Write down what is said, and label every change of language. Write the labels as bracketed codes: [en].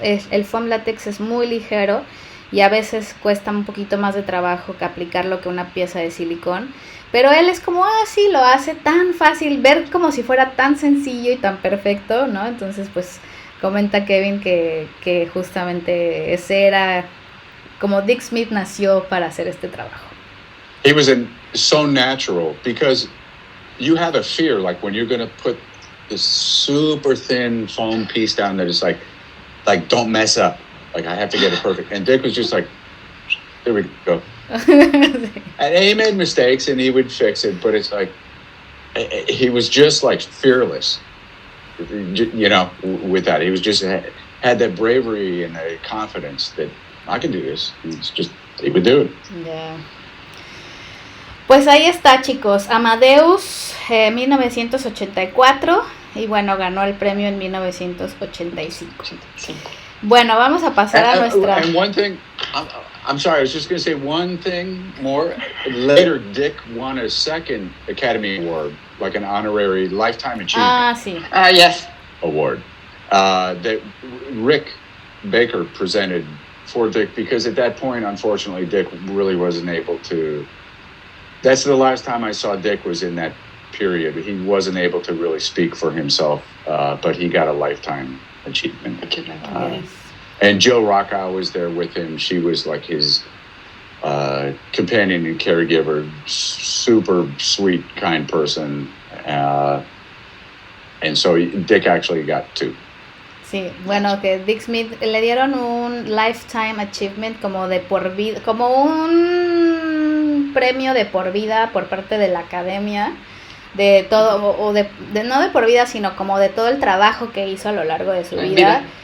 [es] El foam látex es muy ligero y a veces cuesta un poquito más de trabajo que aplicarlo que una pieza de silicón. Pero él es como, sí, lo hace tan fácil, ver como si fuera tan sencillo y tan perfecto, ¿no? Entonces, pues, comenta Kevin que justamente ese era como Dick Smith nació para hacer este trabajo. [en] It was so natural because you have a fear, like when you're going to put this super thin foam piece down that is like don't mess up. Like I have to get it perfect. And Dick was just like, there we go. And he made mistakes and he would fix it, but it's like he was just like fearless, you know, with that. He was just had that bravery and the confidence that I can do this. He would do it. [es] Yeah. Pues ahí está, chicos. Amadeus, 1984, y bueno, ganó el premio en 1985. Bueno, vamos a pasar a nuestra... [en] And one thing, I'm sorry, I was just going to say one thing more. Later, Dick won a second Academy Award, like an honorary Lifetime Achievement [es] sí. [en] Yes. Award that Rick Baker presented for Dick, because at that point, unfortunately, Dick really wasn't able to... That's the last time I saw Dick was in that period. He wasn't able to really speak for himself, but he got a Lifetime Achievement. Yes. And Jill Rockow was there with him. She was like his companion and caregiver, super sweet, kind person. And so Dick actually got 2. [es] Sí, bueno, que Dick Smith le dieron un Lifetime Achievement como de por vida, como un premio de por vida por parte de la academia, de todo, o de no de por vida, sino como de todo el trabajo que hizo a lo largo de su vida.